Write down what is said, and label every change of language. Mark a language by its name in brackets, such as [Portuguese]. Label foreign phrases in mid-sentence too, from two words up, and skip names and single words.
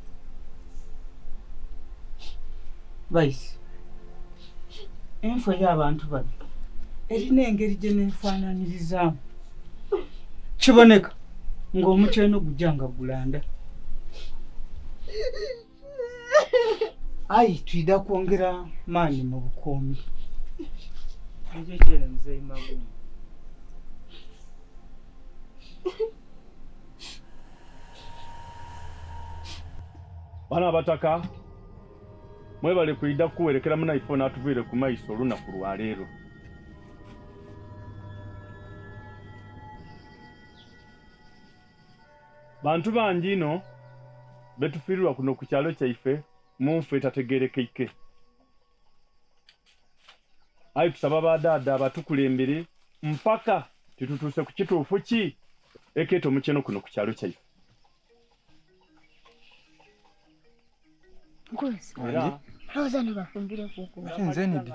[Soga] Bayise, enfo y'abantu bano erina engeri gye neefaananirizaamu. Kiboneka ng'omukyeno gujja nga gulanda. Ayi twida kwongera maanyi mu bukoomi. Ekyo kyene Mzee Magumba. Bana abataka mwebale kwida kuwerekera munaife n'atuviire ku maiso olunaku lwaleero. Bantu bangi ino betufiirwa kuno ku kyalo kyaife munfu etategeerekeike. Ayi tusaba badaada abatukulembere mpaka titutuuse ku kituufu ki ekeeta omukyeno kuno ku kyalo kyaife. Era roza ne bafumbire kuko. Nze nidi.